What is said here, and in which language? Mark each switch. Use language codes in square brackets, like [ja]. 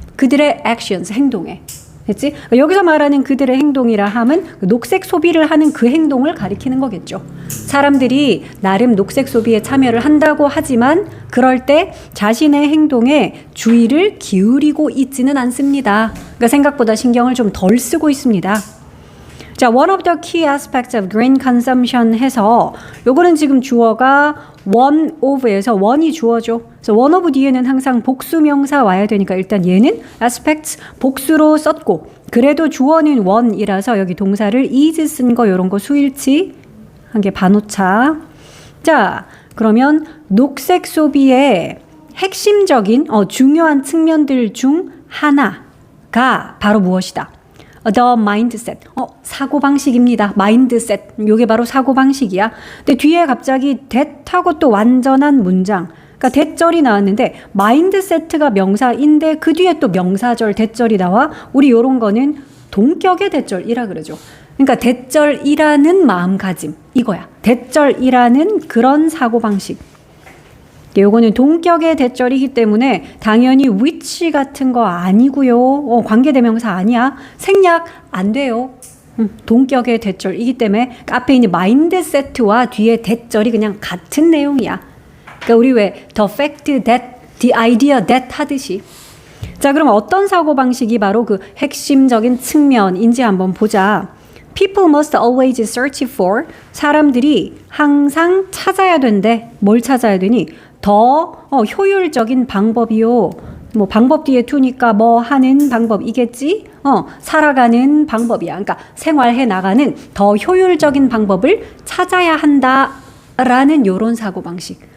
[ko] 그들의 actions, 행동에. 됐지? 그러니까 여기서 말하는 그들의 행동이라 함은 녹색 소비를 하는 그 행동을 가리키는 거겠죠. 사람들이 나름 녹색 소비에 참여를 한다고 하지만 그럴 때 자신의 행동에 주의를 기울이고 있지는 않습니다. 그러니까 생각보다 신경을 좀 덜 쓰고 있습니다. 자, [en] one of the key aspects of green consumption [ko] 해서 요거는 지금 주어가 one of에서 one이 주어죠. 그래서 one of 뒤에는 항상 복수명사 와야 되니까 일단 얘는 aspects 복수로 썼고 그래도 주어는 one이라서 여기 동사를 is 쓴 거 요런 거 수일치 한 개 반오차. 자, 그러면 녹색 소비의 핵심적인 중요한 측면들 중 하나가 바로 무엇이다? [en] The mindset. [ko] 사고방식입니다. mindset. 요게 바로 사고방식이야. 근데 뒤에 갑자기 that하고 또 완전한 문장. 그러니까 대절이 나왔는데 mindset가 명사인데 그 뒤에 또 명사절 대절이 나와. 우리 요런 거는 동격의 대절이라 그러죠. 그러니까 대절이라는 마음가짐. 이거야. 대절이라는 그런 사고방식. 요거는 동격의 대절이기 때문에 당연히 which 같은 거 아니고요. 관계대명사 아니야. 생략 안 돼요. 동격의 대절이기 때문에 앞에 있는 mindset와 뒤에 대절이 그냥 같은 내용이야. 그러니까 우리 왜 [en] the fact that, the idea that [ko] 하듯이. 자, 그럼 어떤 사고방식이 바로 그 핵심적인 측면인지 한번 보자. [en] People must always search for. [ko] 사람들이 항상 찾아야 된대. 뭘 찾아야 되니? 더 효율적인 방법이요. 뭐 방법 뒤에 to니까 뭐 하는 방법이겠지? 살아가는 방법이야. 그러니까 생활해 나가는 더 효율적인 방법을 찾아야 한다라는 요런 사고방식.